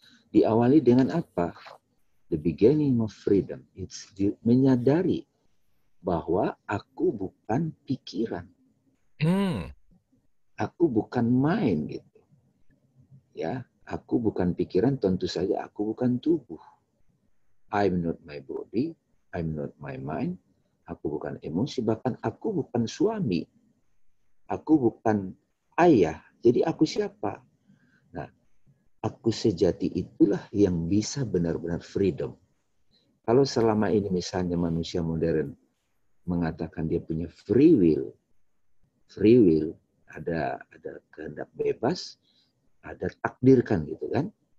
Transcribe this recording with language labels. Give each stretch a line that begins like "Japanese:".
Indonesian: Diawali dengan apa?
English: The beginning of freedom.
Indonesian: It's menyadari bahwa aku bukan pikiran. Aku bukan mind gitu. Ya, aku bukan pikiran, tentu saja aku bukan tubuh.
English: I'm not my body, I'm not my mind.
Indonesian: Aku bukan emosi, bahkan aku bukan suami. Aku bukan ayah. Jadi aku siapa? Nah, aku sejati itulah yang bisa benar-benar freedom. Kalau selama ini misalnya manusia modern mengatakan dia punya free will, ada kehendak bebas, ada takdirkan gitu kan.